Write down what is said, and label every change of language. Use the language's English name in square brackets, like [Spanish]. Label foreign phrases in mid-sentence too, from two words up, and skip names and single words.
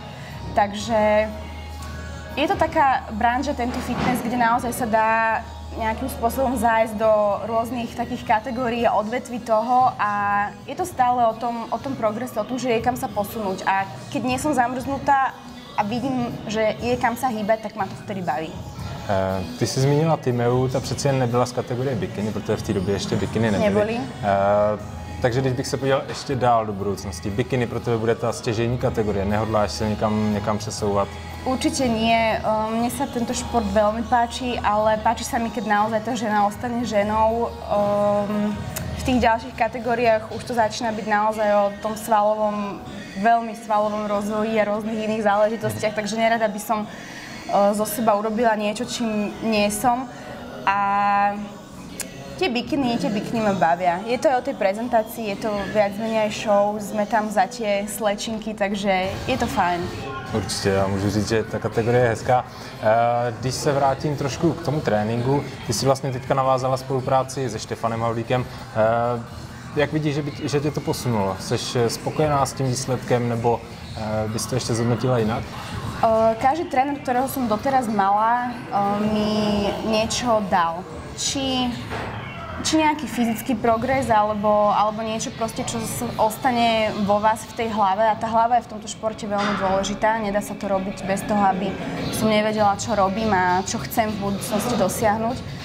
[Slovak] Takže je to taká branža, tento fitness, kde naozaj sa dá nejakým spôsobom zájsť do rôznych takých kategórií a odvetví toho a je to stále o tom progrese, o tom, že je kam sa posunúť. A keď nie som zamrznutá a vidím, že je kam sa hýbať, tak ma to vtedy baví. [Czech] Ty jsi zmínila Týmeu, ta přeci jen nebyla z kategorie bikini, protože v té době ještě bikini nebyly. Takže když bych se podíval ještě dál do budoucnosti, bikini pro tebe bude ta stěžejní kategorie, nehodláš se někam přesouvat? [Slovak] Určite nie. Mne sa tento šport veľmi páči, ale páči sa mi, keď naozaj tá žena ostane ženou. V tých ďalších kategóriách už to začína byť naozaj o tom veľmi svalovom rozvoji a rôznych iných záležitostiach, takže nerada by som zo seba urobila niečo, čím nie som. A tie bikiny ma bavia. Je to aj o tej prezentácii, je to viac menej show, sme tam za tie slečinky, takže je to fajn. [Czech] Určitě, já můžu říct, že ta kategorie je hezká. Když se vrátím trošku k tomu tréninku, ty jsi vlastně teďka navázala spolupráci se Štefanem Havlíkem. Jak vidíš, že tě to posunulo? Jsi spokojená s tím výsledkem, nebo bys to ještě zhodnotila jinak? [Slovak] Každý tréner, ktorého som doteraz mala, mi niečo dal. Či nejaký fyzický progres, alebo niečo proste, čo ostane vo vás v tej hlave. A tá hlava je v tomto športe veľmi dôležitá. Nedá sa to robiť bez toho, aby som nevedela, čo robím a čo chcem v budúcnosti dosiahnuť.